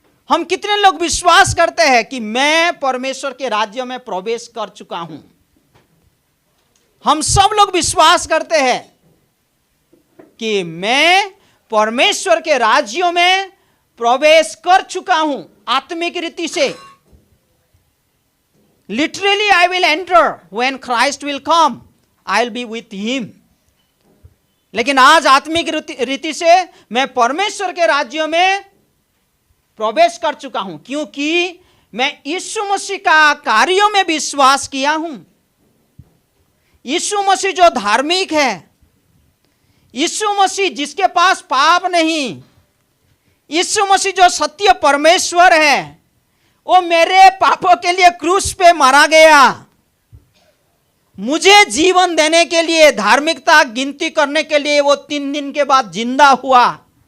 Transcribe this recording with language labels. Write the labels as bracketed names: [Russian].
[Hindi] हम कितने लोग विश्वास करते हैं कि मैं परमेश्वर के राज्य में प्रवेश कर चुका हूं? हम सब लोग विश्वास करते हैं कि मैं परमेश्वर के राज्यों में प्रवेश कर चुका हूं आत्मिक रीति से। [English] Literally, I will enter when Christ will come. I'll be with him. [Hindi] लेकिन आज आत्मिक रीति से मैं परमेश्वर के राज्य में प्रवेश कर चुका हूं, क्योंकि मैं यीशु मसीह का कार्यों में विश्वास किया हूं। यीशु मसीह जो धार्मिक है, यीशु मसीह जिसके पास पाप नहीं, यीशु मसीह जो सत्य परमेश्वर है, वो मेरे पापों के लिए क्रूस पे मारा गया, मुझे जीवन देने के लिए, धार्मिकता गिनती करने के लिए वो 3 दिन के बाद जिंदा हुआ।